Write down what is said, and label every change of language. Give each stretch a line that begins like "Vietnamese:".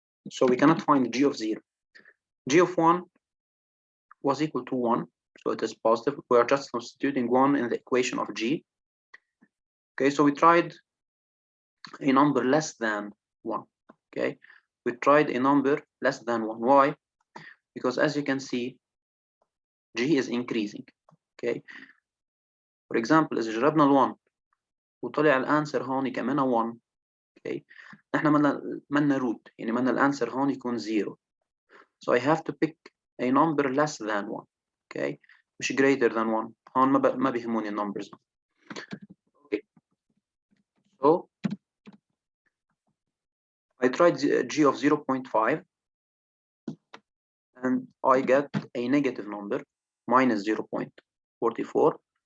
English: So we cannot find g of 0. G of 1 was equal to 1. So it is positive. We are just substituting 1 in the equation of g. Okay, so we tried a number less than 1. Okay, we tried a number less than 1. Why? Because as you can see, g is increasing. Okay, for example,
Arabic: إذا جربنا ال1 وطلع الانسر هون كمان 1. Okay, نحن منا root، يعني منا الانسر هون يكون 0.
English: So I have to pick a number less than 1. Okay,
Arabic: مش
English: greater than 1.
Arabic: هون ما بيهموني النمبرز.
English: Okay, so I tried g of 0.5 and I get a negative number, minus 0.44.